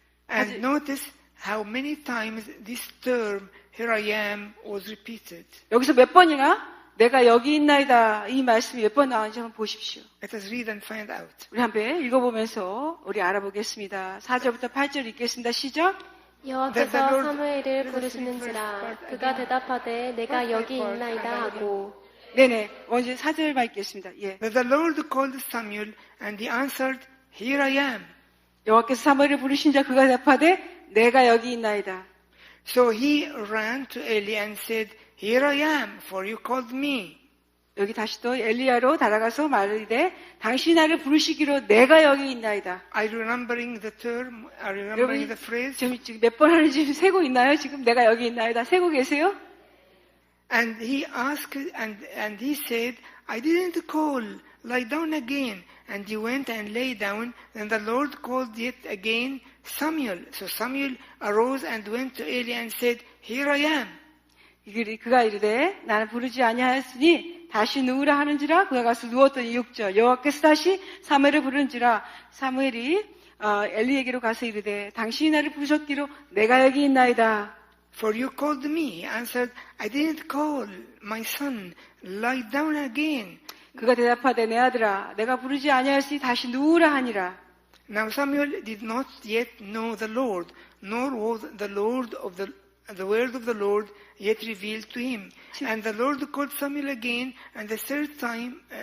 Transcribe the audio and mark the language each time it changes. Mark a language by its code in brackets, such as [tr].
[en] And notice how many times this term, here I am, was repeated. [ko] 여기서 몇 번이나 내가 여기 있나이다 이 말씀이 몇 번 나오는지 한번 보십시오. [en] Let us read and find out. [ko] 우리 한번 읽어보면서 우리 알아보겠습니다. 4절부터 8절 읽겠습니다. 시작. 여호와께서 사무엘을 부르시는지라 그가 대답하되 내가 여기 있나이다 하고. 네네, 먼저 4절만 읽겠습니다. 예. [en] But the Lord called Samuel, and he answered, here I am. [ko] 여호와께서 사무엘을 부르신 자 그가 대답하되 내가 여기 있나이다. [en] So he ran to Eli and said, here I am, for you called me. [ko] 여기 다시 또 엘리야로 달아가서 말이되 당신이 나를 부르시기로 내가 여기 있나이다. [en] Are you remembering the term? Are you remembering the phrase? [ko] 지금 몇 번 하는지 세고 있나요? 지금 내가 여기 있나이다. 세고 계세요? [en] And he asked, and he said, I didn't call, lie down again. And he went and lay down, and the Lord called yet again Samuel. So Samuel arose and went to Eli and said, here I am. [ko] 그가 이르되 나는 부르지 아니하였으니 다시 누우라 하는지라 그가 가서 누웠더니 6절 여호와께서 다시 사무엘을 부르는지라 사무엘이 엘리에게로 가서 이르되 당신이 나를 부르셨기로 내가 여기 있나이다. [en] For you called me. He answered, I didn't call. My son, lie down again. [ko] 그가 대답하되 내 아들아 내가 부르지 아니하였으니 다시 누우라 하니라. [en] Now Samuel did not yet know the Lord, nor was the Lord of the the word of the Lord yet revealed to him. And the Lord called Samuel again, and the third time.